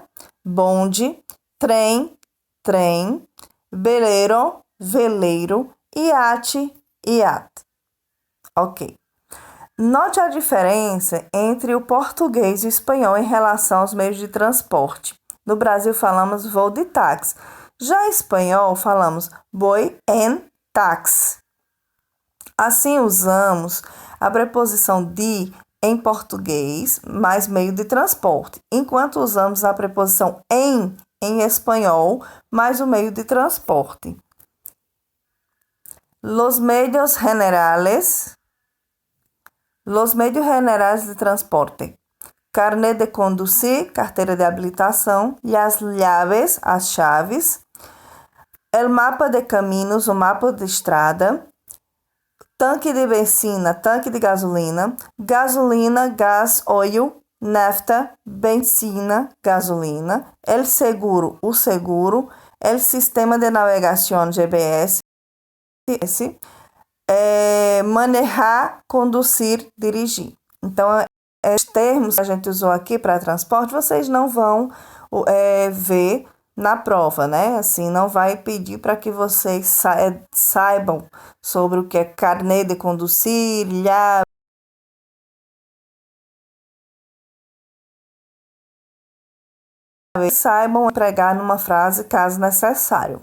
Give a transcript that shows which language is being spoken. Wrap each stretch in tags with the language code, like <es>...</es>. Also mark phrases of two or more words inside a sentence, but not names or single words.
<pt>Bonde, trem, veleiro, veleiro. Iate, iate. Ok. Note a diferença entre o português e o espanhol em relação aos meios de transporte. No Brasil falamos voo de táxi. Já em espanhol falamos</pt> <es>voy en taxi.</es> <pt>Assim usamos a preposição de em português mais meio de transporte, enquanto usamos a preposição em espanhol mais o meio de transporte.</pt> <es>Los medios generales de transporte. Carnet de conducir,</es> <pt>carteira de habilitação.</pt> <es>Las llaves,</es> <pt>as chaves.</pt> <es>El mapa de caminos,</es> <pt>o mapa de estrada. Tanque de benzina, tanque de gasolina. Gasolina, gás, óleo. Nafta, benzina, gasolina.</pt> <es>El seguro, o seguro. El sistema de navegação, GPS.</es> <pt>Manejar, conduzir, dirigir. Então, esses termos que a gente usou aqui para transporte, vocês não vão ver na prova, né? Assim, não vai pedir para que vocês saibam sobre o que é carnet de conduzir, saibam empregar numa frase caso necessário.</pt>